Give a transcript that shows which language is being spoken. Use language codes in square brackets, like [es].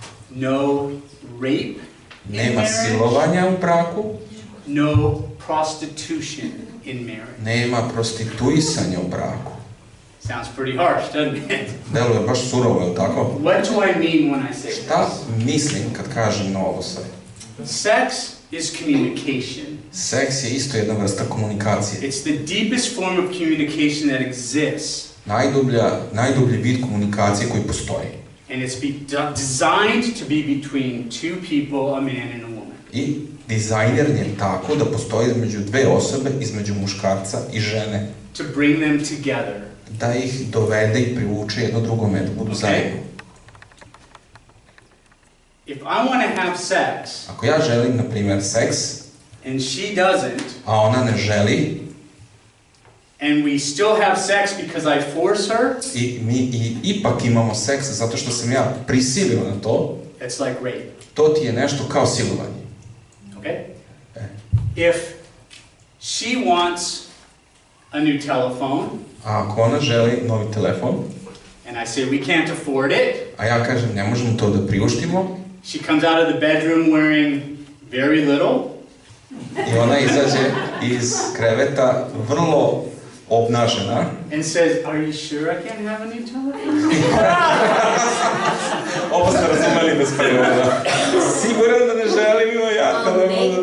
[en] No rape. [sr] Nema silovanja u braku. [en] No prostitution in marriage. [sr] Nema prostituisanja u braku. [en] Sounds pretty harsh, doesn't it? [sr] Deluje baš surovo, je li tako? [en] What do I mean when I say this? [sr] Šta mislim kad kažem na ovo sve? [en] Sex is communication. [sr] Seks je isto jedna vrsta komunikacije. [en] It's the deepest form of communication that exists. [sr] Najdublji vid komunikacije koji postoji. [en] And it's designed to be between two people, a man and a woman. [sr] I dizajniran je tako da postoji između dve osobe, između muškarca i žene. [en] To bring them together. [sr] Da ih dovede i privuče jedno drugome, da budu zajedno. [en] If I want to have sex, [sr] ako ja želim, na primjer, seks, [en] and she doesn't, [sr] a ona ne želi, [en] and we still have sex because I force her, [sr] i mi ipak imamo seks zato što sam ja prisilio na to, [en] it's like rape. [sr] To ti je nešto kao silovanje. [en] Okay? If she wants a new telephone, [sr] a ako ona želi novi telefon, [en] and I say we can't afford it, [sr] a ja kažem ne možemo to da priuštimo, [en] she comes out of the bedroom wearing very little, [sr] i ona izađe iz kreveta vrlo obnažena, [en] and says, are you sure I can't have a new telephone? [sr] Ovo ste razumeli bez prevoda. Siguran da ne želim imao ja telefon.